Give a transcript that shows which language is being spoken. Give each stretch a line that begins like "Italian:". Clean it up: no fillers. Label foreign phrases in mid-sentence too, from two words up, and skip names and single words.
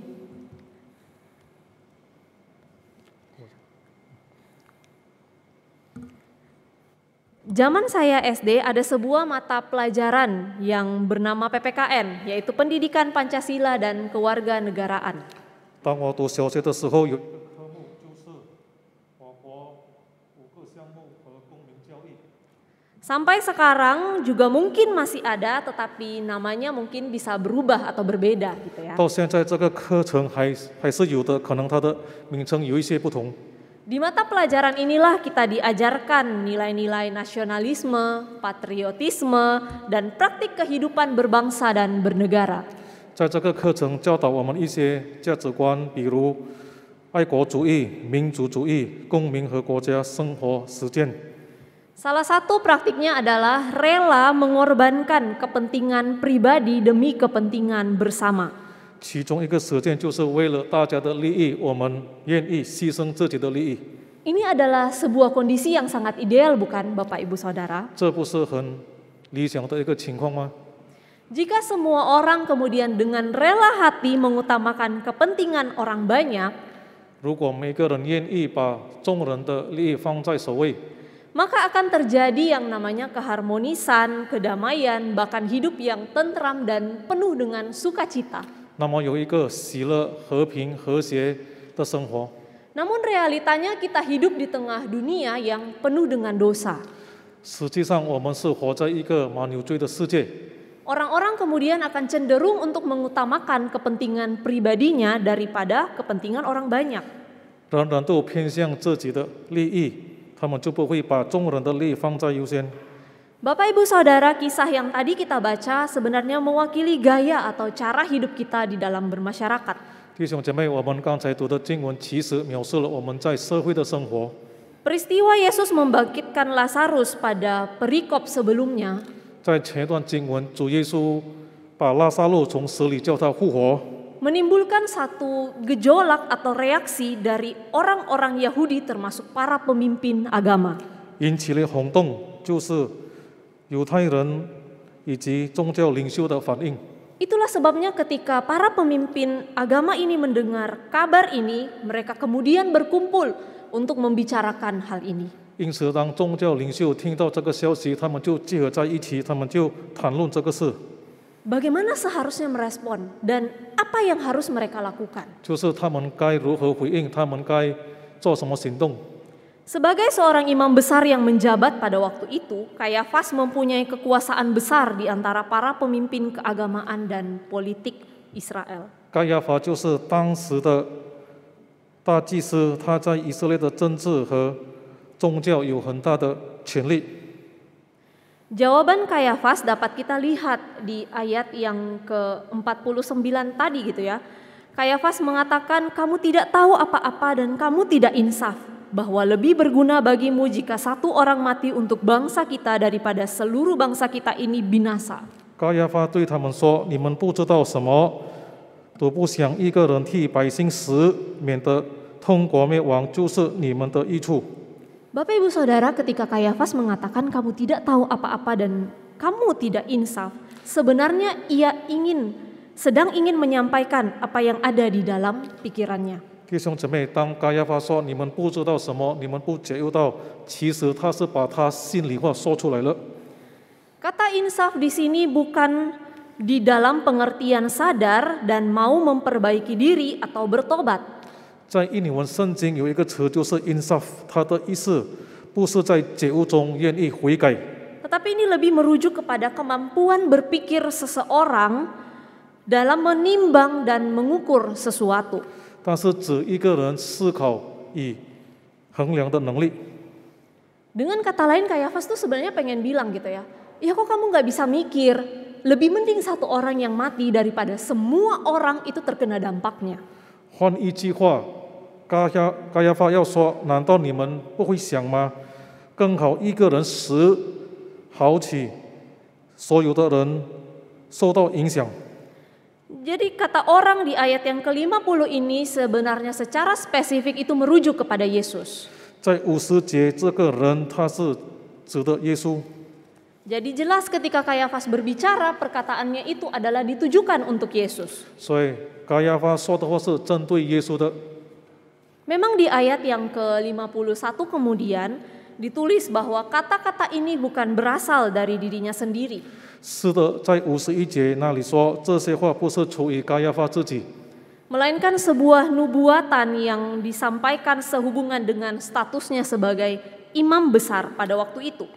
Indonesian: Zaman saya SD ada sebuah mata pelajaran yang bernama PPKN, yaitu Pendidikan Pancasila dan Kewarganegaraan.
Chinese: 当我读小学的时候，有一个科目就是我国5个项目和公民教育。
Indonesian: Sampai sekarang juga mungkin masih ada, tetapi namanya mungkin bisa berubah atau berbeda gitu ya.
Chinese: 到现在这个课程还是有的，可能它的名称有一些不同。
Indonesian: Di mata pelajaran inilah kita diajarkan nilai-nilai nasionalisme, patriotisme, dan praktik kehidupan berbangsa dan bernegara.
Chinese: 在这个课程教导我们一些价值观，比如爱国主义、民族主义、公民和国家生活实践。
Indonesian: Salah satu praktiknya adalah rela mengorbankan kepentingan pribadi demi kepentingan bersama.
Chinese: 其中一个实践就是为了大家的利益，我们愿意牺牲自己的利益。
Indonesian: Ini adalah sebuah kondisi yang sangat ideal, bukan Bapak Ibu Saudara?
Chinese: 这不是很理想的一个情况吗？
Indonesian: Jika semua orang kemudian dengan rela hati mengutamakan kepentingan orang banyak,
Chinese: 如果每个人愿意把众人的利益放在首位，
Indonesian: maka akan terjadi yang namanya keharmonisan, kedamaian, bahkan hidup yang tentram dan penuh dengan sukacita.
Chinese: 那么有一个喜乐、和平、和谐的生活。
Indonesian: Namun realitanya kita hidup di tengah dunia yang penuh dengan dosa.
Chinese: 实际上，我们是活在一个蛮有罪的世界。
Indonesian: Orang-orang kemudian akan cenderung untuk mengutamakan kepentingan pribadinya daripada kepentingan orang banyak.
Chinese: 人人都偏向自己的利益，他们就不会把众人的利益放在优先。
Indonesian: Bapak Ibu Saudara, kisah yang tadi kita baca sebenarnya mewakili gaya atau cara hidup kita di dalam bermasyarakat.
Chinese: 弟兄姐妹，我们刚才读的经文其实描述了我们在社会的生活。
Indonesian: Peristiwa Yesus membangkitkan Lazarus pada perikop sebelumnya
Chinese: 在前一段经文，主耶稣把拉撒路从死里叫他复活，
Indonesian: menimbulkan satu gejolak atau reaksi dari orang-orang Yahudi termasuk para pemimpin agama.
Chinese: 引起了轰动，就是犹太人以及宗教领袖的反应。
Indonesian: Itulah sebabnya ketika para pemimpin agama ini mendengar kabar ini, mereka kemudian berkumpul untuk membicarakan hal ini.
Chinese: 因此，当宗教领袖听到这个消息，他们就集合在一起，他们就谈论这个事。
Indonesian: Bagaimana seharusnya merespon dan apa yang harus mereka lakukan?
Chinese: 就是他们该如何回应，他们该做什么行动。
Indonesian: Sebagai seorang imam besar yang menjabat pada waktu itu, Kayafas mempunyai kekuasaan besar di antara para pemimpin keagamaan dan politik Israel.
Chinese: 该亚法就是当时的大祭司，他在以色列的政治和宗教有很大的权力。
Indonesian: Jawaban Kayafas dapat kita lihat di ayat yang ke-49 tadi gitu ya. Kayafas mengatakan, kamu tidak tahu apa-apa dan kamu tidak insaf, bahwa lebih berguna bagimu jika satu orang mati untuk bangsa kita daripada seluruh bangsa kita ini binasa.
Chinese: 该亚法对他们说：“你们不知道什么，都不想一个人替百姓死，免得通国灭亡，就是你们的益处。”
Indonesian: Bapak Ibu Saudara, ketika Kayafas mengatakan kamu tidak tahu apa-apa dan kamu tidak insaf, sebenarnya ia sedang ingin menyampaikan apa yang ada di dalam pikirannya.
Chinese: 弟兄姊妹，当该亚法说你们不知道什么，你们不解忧道，其实他是把他心里话说出来了。
Indonesian: Kata insaf di sini bukan di dalam pengertian sadar dan mau memperbaiki diri atau bertobat.
Chinese: 在印尼文圣经有一个词就是 insaf， 它的意思不是在解悟中愿意悔改，
Indonesian: Tetapi ini lebih merujuk kepada kemampuan berpikir seseorang dalam menimbang dan mengukur sesuatu.
Chinese: 但是指一个人思考与衡量的能力。
Indonesian: Dengan kata lain, Kayafas tuh sebenarnya pengen bilang gitu ya, ya kok kamu nggak bisa mikir, lebih mending satu orang yang mati daripada semua orang itu terkena dampaknya.
Chinese: 换一句话，该亚法要说：难道你们不会想吗？更好一个人死，好起所有的人受到影响。
Indonesian: Jadi kata orang di ayat yang ke-50 ini sebenarnya secara spesifik itu merujuk kepada Yesus.
Chinese: 在50节，这个人他是指的耶稣。
Indonesian: Jadi jelas ketika Kayafas berbicara, perkataannya itu adalah ditujukan untuk Yesus.
Chinese: 所以该亚法说的话是针对耶稣的。
Indonesian: Memang di ayat yang ke-51 kemudian ditulis bahwa kata-kata ini bukan berasal dari dirinya sendiri.
Chinese: 是的，在51节那里说这些话不是出于该亚法自己，
Indonesian: Melainkan sebuah nubuatan yang disampaikan sehubungan dengan statusnya sebagai imam besar pada waktu itu.